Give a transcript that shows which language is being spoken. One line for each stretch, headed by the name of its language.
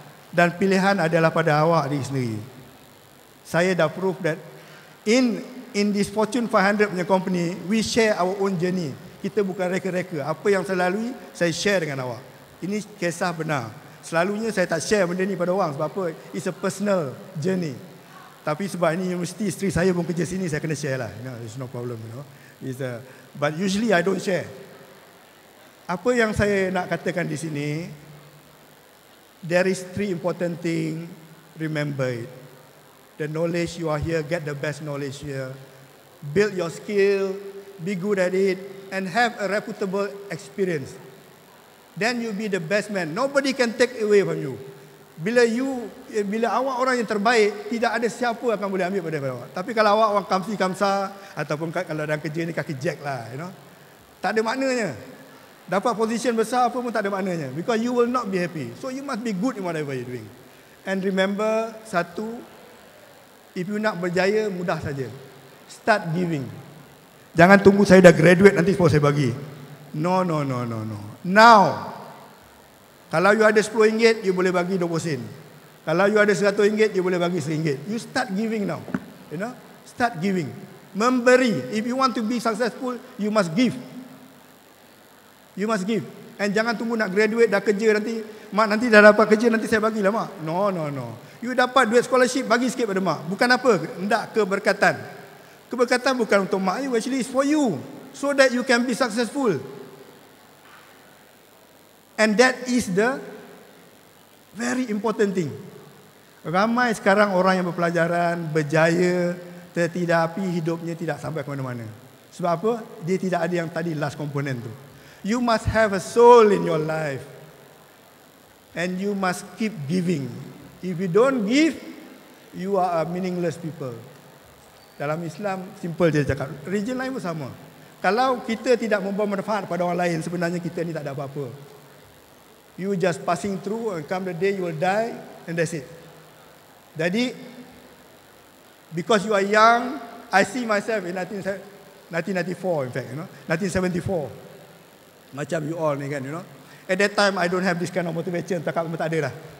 Malay: Dan pilihan adalah pada awak diri sendiri.
English: Saya dah prove that in this Fortune 500 punya company, we share our own journey.
Malay: Kita bukan reka-reka. Apa yang saya lalui, saya share dengan awak. Ini kisah benar. Selalunya saya tak share benda ni pada orang. Sebab apa?
English: It's a personal journey.
Malay: Tapi sebab ini universiti, isteri saya pun kerja sini, saya kena share lah.
English: It's no problem. But usually I don't share.
Malay: Apa yang saya nak katakan di sini,
English: there is 3 important things. Remember it. The knowledge you are here, get the best knowledge here. Build your skill, be good at it, and have a reputable experience. Then you be the best man. Nobody can take away from you.
Malay: Bila awak orang yang terbaik, tidak ada siapa akan boleh ambil pada awak. Tapi kalau awak orang kamsi-kamsa, ataupun kalau dalam kerja ni kaki jack lah, tak ada maknanya. Dapat position besar apa pun tak ada maknanya.
English: Because you will not be happy. So you must be good in whatever you're doing. And remember, satu, if you
Malay: nak berjaya, mudah saja.
English: Start giving.
Malay: Jangan tunggu saya dah graduate nanti baru saya bagi.
English: No. Now.
Malay: Kalau you ada RM10, you boleh bagi 20 sen. Kalau you ada RM100, you boleh bagi RM1.
English: You start giving now. Start giving.
Malay: Memberi.
English: If you want to be successful, you must give. You must give.
Malay: And jangan tunggu nak graduate dah kerja nanti. Mak nanti dah dapat kerja nanti saya bagilah mak. No. You dapat duit scholarship, bagi sikit pada mak. Bukan apa? Hendak keberkatan. Keberkatan bukan untuk mak
English: you, actually it's for you. So that you can be successful. And that is the very important thing.
Malay: Ramai sekarang orang yang berpelajaran, berjaya, tetapi hidupnya tidak sampai ke mana-mana. Sebab apa? Dia tidak ada yang tadi last component tu.
English: You must have a soul in your life. And you must keep giving. If you don't give, you are a meaningless people.
Malay: Dalam Islam, simple je cakap. Religion lain pun sama. Kalau kita tidak membawa manfaat pada orang lain, sebenarnya kita ni tak ada apa-apa.
English: You just passing through and come the day you will die and that's it. Jadi, because you are young, I see myself in 1994 in fact, 1974. Macam you all ni kan, At that time, I don't have this kind of motivation.
Malay: Cakap memang tak ada lah.